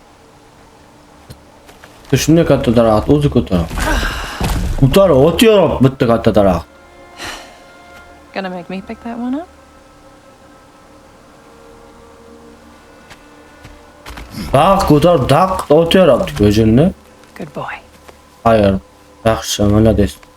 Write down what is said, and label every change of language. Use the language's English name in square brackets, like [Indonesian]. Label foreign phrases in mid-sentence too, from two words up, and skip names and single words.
[Uzbek] Shunday katta daraxt o'zi ko'tarib. Ko'tarib o'tyapti bitta katta daraxt. [English] Gonna make me pick that one up? [Uzbek] Baq ko'tarib daq o'tyapti o'zini. [English] Good boy. [Uzbek] Hayır. Yaxshi, молодец.